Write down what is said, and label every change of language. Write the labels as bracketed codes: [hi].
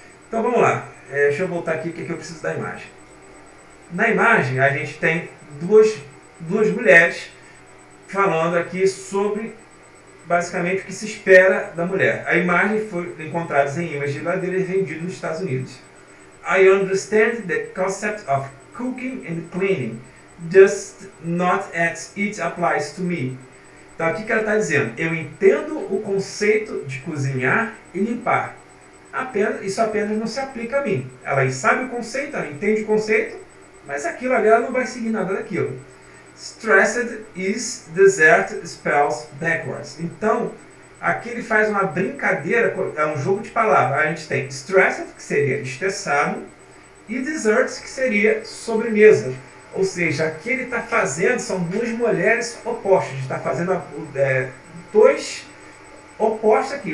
[pt] Então vamos lá, deixa eu voltar aqui, o que eu preciso da imagem. Na imagem a gente tem duas mulheres falando aqui sobre basicamente o que se espera da mulher. A imagem foi encontrada em imãs de geladeira e vendida nos Estados Unidos. [en] I understand the concept of cooking and cleaning, just not as it applies to me. [pt] Então aqui que ela está dizendo, eu entendo o conceito de cozinhar e limpar. Isso apenas não se aplica a mim. Ela sabe o conceito, ela entende o conceito, mas aquilo ali ela não vai seguir nada daquilo. [en] Stressed is dessert spells backwards. [pt] Então, aqui ele faz uma brincadeira, é um jogo de palavras. A gente tem stressed, que seria estressado, e desserts, que seria sobremesa. Ou seja, aqui ele está fazendo, são duas mulheres opostas. Está fazendo dois opostos aqui.